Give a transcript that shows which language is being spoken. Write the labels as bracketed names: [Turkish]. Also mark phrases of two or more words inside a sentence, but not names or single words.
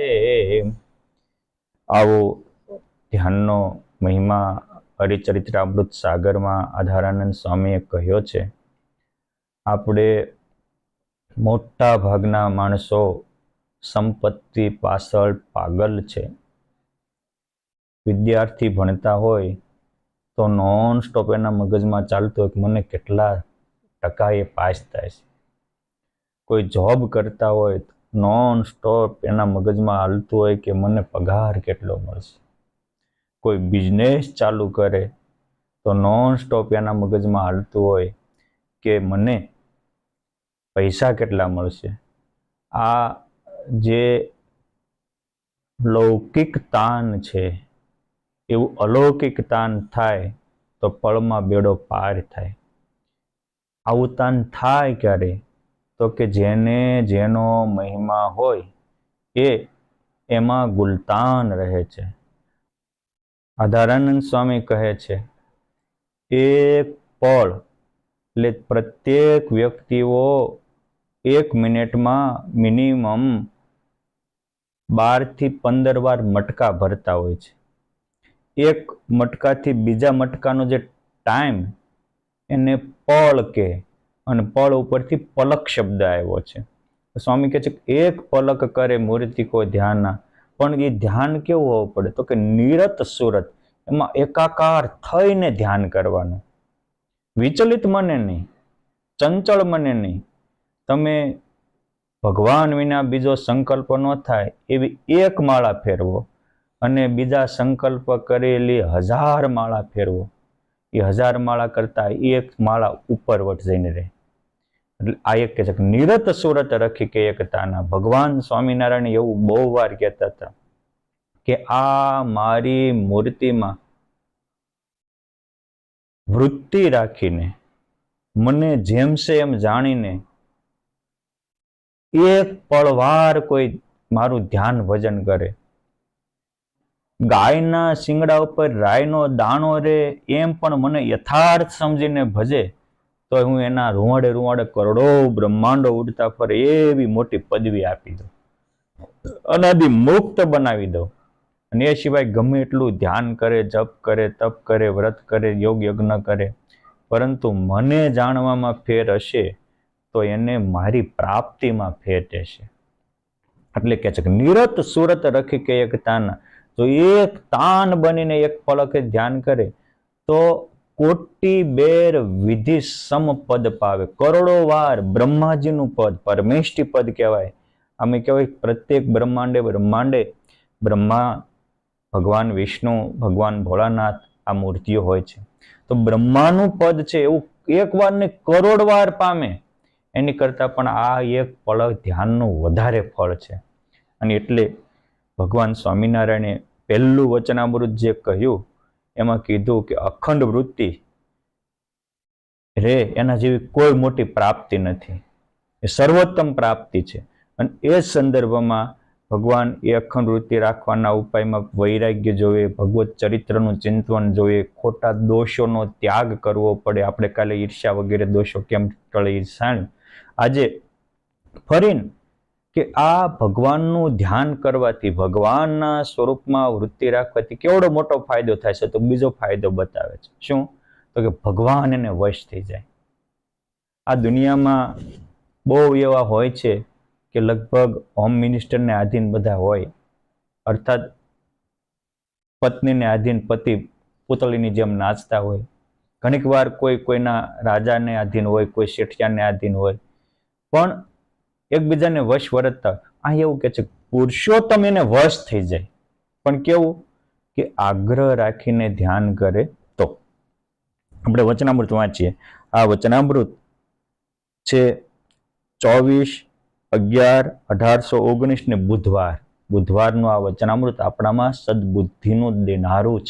[Gujarati] આવો ધ્યાનનો મહિમા હરિચરિત્રામૃત સાગર મેં આધારાનંદ સ્વામીએ કહ્યો છે। આપણે મોટા ભાગના માણસો સંપત્તિ પાછળ પાગલ છે। વિદ્યાર્થી ભણતા હોય તો [English] non stop [Gujarati] એના મગજમાં ચાલતો કે મને કેટલા ટકાએ પાસ થાય છે। કોઈ જૉબ કરતા હોય તો [English] non stop [Gujarati] એના મગજમાં હાલતું હોય કે મને પગાર કેટલો મળશે। કોઈ બિઝનેસ ચાલુ કરે તો [English] non stop [Gujarati] એના મગજમાં હાલતું હોય કે મને પૈસા કેટલા મળશે। આ જે લૌકિક તાન છે એવું અલૌકિક તાન થાય તો પળમાં બેડો પાર થાય। આવું તાન થાય ક્યારે તો કે જેને જેનો મહિમા હોય એ એમાં ગુલતાન રહે છે। આધારાનંદ સ્વામી કહે છે એક પળ એટલે પ્રત્યેક વ્યક્તિઓ એક મિનિટ મેં મિનિમમ 12 થી 15 વાર મટકા ભરતા હોય છે। એક મટકા થી બીજા મટકાનો જે ટાઇમ એને પળ કે અને પળ ઉપરથી પલક શબ્દ આવ્યો છે। સ્વામી કહે છે [Hindi] एक पलक करे मूर्ति को ध्यान, [Gujarati] પણ એ ધ્યાન કેવું હોવું પડે તો કે નિરત સુરત એમાં એકાકાર થઈને ધ્યાન કરવાનું। વિચલિત મને નહીં, ચંચળ મને નહીં। તમે ભગવાન વિના બીજો સંકલ્પ ન થાય એવી એક માળા ફેરવો અને બીજા સંકલ્પ કરેલી 1000 માળા ફેરવો। એ 1000 માળા કરતા એક માળા ઉપરવટ જઈને રહે। એટલે આ એક કહે છે કે [Hindi] निरत सुरत रखी के एकताना। [Gujarati] ભગવાન સ્વામિનારાયણ એવું બહુ વાર કહેતા હતા કે આ મારી મૂર્તિમાં વૃત્તિ રાખીને મને જેમ છે એમ જાણીને એક પળવાર કોઈ મારું ધ્યાન ભજન કરે। ગાયના શિંગડા ઉપર રાયનો દાણો રહે એમ પણ મને યથાર્થ સમજીને ભજે તો હું એના રુવાડે રુવાડે કરોડો બ્રહ્માંડો ઊડતા ફરે એવી મોટી પદવી આપી દઉં, અનાદિ મુક્ત બનાવી દઉં। અને એ સિવાય ગમે એટલું ધ્યાન કરે, જપ કરે, તપ કરે, વ્રત કરે, યોગ યજ્ઞ કરે, પરંતુ મને જાણવામાં ફેર હશે તો એને મારી પ્રાપ્તિ મેં ફેર જશે। એટલે કે છે કે [Hindi] निरत सुरत रखी के एक तान, [Gujarati] જો એક તાન બનીને એક પલકે ધ્યાન કરે તો [Hindi] कोटि बेर विधि सम पद पावे। [Gujarati] કરોડો વાર બ્રહ્માજીનું પદ, પરમેષ્ઠી પદ કહેવાય। અમે કહેવાય પ્રત્યેક બ્રહ્માંડે બ્રહ્માંડે બ્રહ્મા, ભગવાન વિષ્ણુ, ભગવાન ભોળાનાથ આ મૂર્તિઓ હોય છે। તો બ્રહ્માનું પદ છે એવું એક વાર ને કરોડ વાર પામે, એની કરતા પણ આ એક પલક ધ્યાનનું વધારે ફળ છે। અને એટલે ભગવાન સ્વામિનારાયણે પહેલું વચનામૃત જે કહ્યું એમાં કીધું કે અખંડ વૃત્તિ રહે એના જેવી કોઈ મોટી પ્રાપ્તિ નથી, એ સર્વોત્તમ પ્રાપ્તિ છે। અને એ સંદર્ભમાં ભગવાન એ અખંડ વૃત્તિ રાખવાના ઉપાયમાં વૈરાગ્ય જોઈએ, ભગવત ચરિત્રનું ચિંતન જોઈએ, ખોટા દોષોનો ત્યાગ કરવો પડે। આપણે કાલે ઈર્ષ્યા વગેરે દોષો કેમ ટળે ઈર્ષ્યા આજે ફરીને કે આ ભગવાનનું ધ્યાન કરવાથી, ભગવાનના સ્વરૂપમાં વૃત્તિ રાખવાથી કેવડો મોટો ફાયદો થાય છે। તો બીજો ફાયદો બતાવે છે। શું? તો કે ભગવાન એને વશ થઈ જાય। આ દુનિયામાં બહુ એવા હોય છે કે લગભગ [English] home minister [Gujarati] ને અધીન બધા હોય, અર્થાત પત્ની ને અધીન પતિ પૂતળીની જેમ નાચતા હોય। ઘણીક વાર કોઈ કોઈના રાજાને અધીન હોય, કોઈ શેઠિયાને અધીન હોય, પણ એકબીજાને વશ વર્તતા। આ એવું કહે છે પુરુષોત્તમ એને વશ થઈ જાય। પણ કેવું કે આગ્રહ રાખીને ધ્યાન કરે તો. આપણે વચનામૃત વાંચીએ. આ વચનામૃત છે 24/11/1819 ને બુધવારનું આ વચનામૃત આપણામાં સદબુદ્ધિનું દેનારું છે.